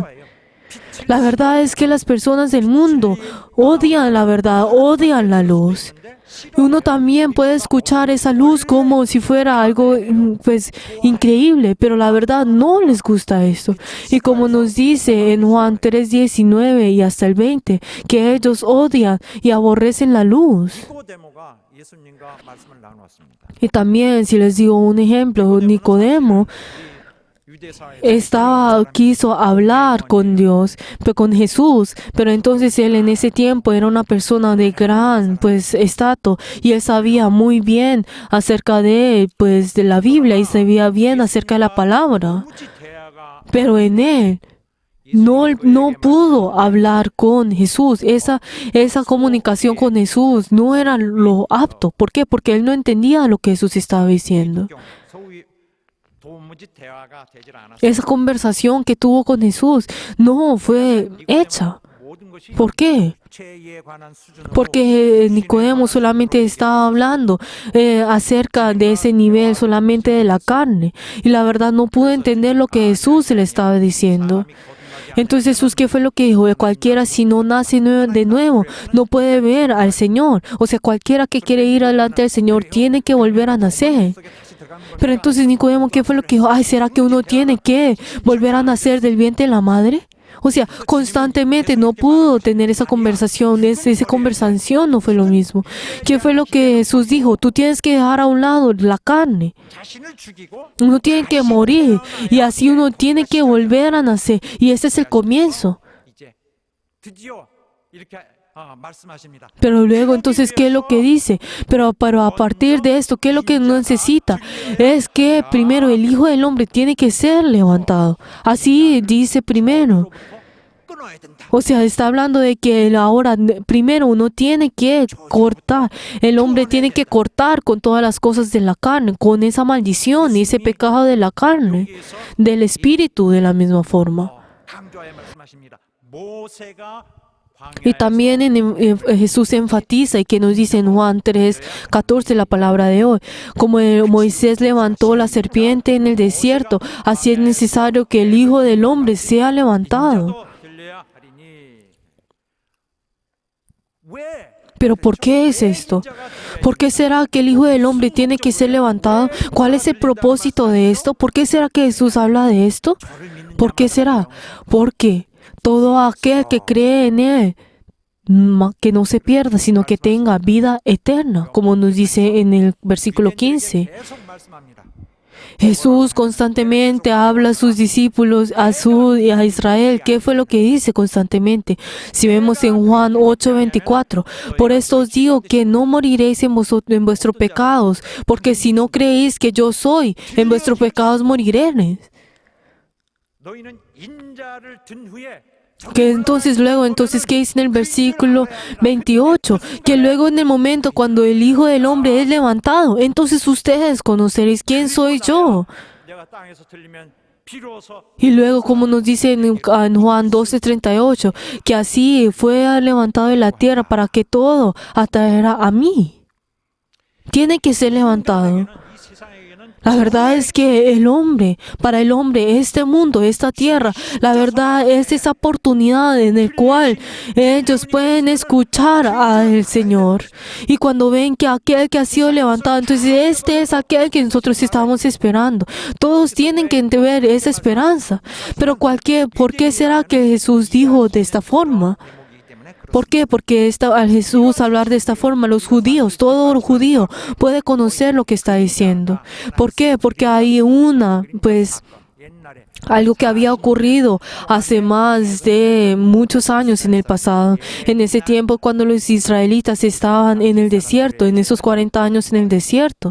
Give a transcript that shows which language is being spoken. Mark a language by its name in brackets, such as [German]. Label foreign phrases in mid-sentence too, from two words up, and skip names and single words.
[Spanish] La verdad es que las personas del mundo odian la verdad, odian la luz. Uno también puede escuchar esa luz como si fuera algo pues increíble, pero la verdad no les gusta esto. Y como nos dice en Juan 3:19 y hasta el 20, que ellos odian y aborrecen la luz. [Korean] 니고데모가 예수님과 말씀을 나누었습니다. [Spanish] Y también, si les digo un ejemplo, Nicodemo quiso hablar con Dios, pero con Jesús, pero entonces él en ese tiempo era una persona de gran estatus y él sabía muy bien acerca de la Biblia y sabía bien acerca de la palabra, pero en él no pudo hablar con Jesús. Esa comunicación con Jesús no era lo apto. ¿Por qué? Porque él no entendía lo que Jesús estaba diciendo. [Korean] 소위 도무지 대화가 되질 않았어요. [Spanish] Esa conversación que tuvo con Jesús no fue hecha. [Korean] 모든 것이 [Spanish] ¿Por qué? [Korean] 죄에 관한 수준으로 [Spanish] Porque Nicodemo solamente estaba hablando acerca de ese nivel, solamente de la carne. Y la verdad no pudo entender lo que Jesús le estaba diciendo. Entonces Jesús, ¿qué fue lo que dijo? Cualquiera si no nace de nuevo, no puede ver al Señor. O sea, cualquiera que quiere ir adelante del Señor tiene que volver a nacer. Pero entonces Nicodemo, ¿qué fue lo que dijo? Ay, ¿será que uno tiene que volver a nacer del vientre de la madre? O sea, constantemente no pudo tener esa conversación. Esa conversación no fue lo mismo. ¿Qué fue lo que Jesús dijo? Tú tienes que dejar a un lado la carne. [Korean] 자신을 죽이고 [Spanish] Uno tiene que morir y así uno tiene que volver a nacer. Y ese es el comienzo. [Korean] 이제 드디어 이렇게 말씀하십니다. [Spanish] Pero luego, entonces, ¿qué es lo que dice? Pero a partir de esto, ¿qué es lo que necesita? Es que primero el Hijo del Hombre tiene que ser levantado. Así dice primero. [Korean] 끊어야 된다. [Spanish] O sea, está hablando de que ahora primero uno tiene que cortar. El hombre tiene que cortar con todas las cosas de la carne, con esa maldición y ese pecado de la carne, del espíritu de la misma forma. [Korean] 강조하여 말씀하십니다. 모세가 [Spanish] Y también Jesús enfatiza y que nos dice en Juan 3:14 la palabra de hoy, como Moisés levantó la serpiente en el desierto, así es necesario que el Hijo del Hombre sea levantado. [Korean] 들려야 하리니. 왜? [Spanish] Pero ¿por qué es esto? ¿Por qué será que el Hijo del Hombre tiene que ser levantado? ¿Cuál es el propósito de esto? ¿Por qué será que Jesús habla de esto? ¿Por qué será? Porque todo aquel que cree en Él, que no se pierda, sino que tenga vida eterna, como nos dice en el versículo 15. [Korean] 계속 말씀합니다. [Spanish] Jesús constantemente habla a sus discípulos, a Israel. ¿Qué fue lo que dice constantemente? Si vemos en Juan 8:24, por esto os digo que no moriréis en vuestros pecados, porque si no creéis que yo soy, en vuestros pecados moriréis. [Korean] 너희는 인자를 든 후에 [Spanish] Que entonces luego, ¿qué dice en el versículo 28? Que luego en el momento cuando el Hijo del Hombre es levantado, entonces ustedes conoceréis quién soy yo. [Korean] 내가 땅에서 들리면 비로소 [Spanish] Y luego, como nos dice en Juan 12:38, que así fue levantado de la tierra para que todo atraerá a mí. Tiene que ser levantado. [Korean] 이 세상에게는 [Spanish] La verdad es que para el hombre, este mundo, esta tierra, la verdad es esa oportunidad en la cual ellos pueden escuchar al Señor. Y cuando ven que aquel que ha sido levantado, entonces este es aquel que nosotros estábamos esperando. Todos tienen que ver esa esperanza. Pero ¿por qué será que Jesús dijo de esta forma? [Korean] 대목이기 때문에 [Spanish] ¿Por qué? Porque al Jesús hablar de esta forma, los judíos, todo judío puede conocer lo que está diciendo. ¿Por qué? Porque hay [Korean] 옛날에 [Spanish] algo que había ocurrido hace más de muchos años en el pasado. En ese tiempo cuando los israelitas estaban en el desierto, en esos 40 años en el desierto.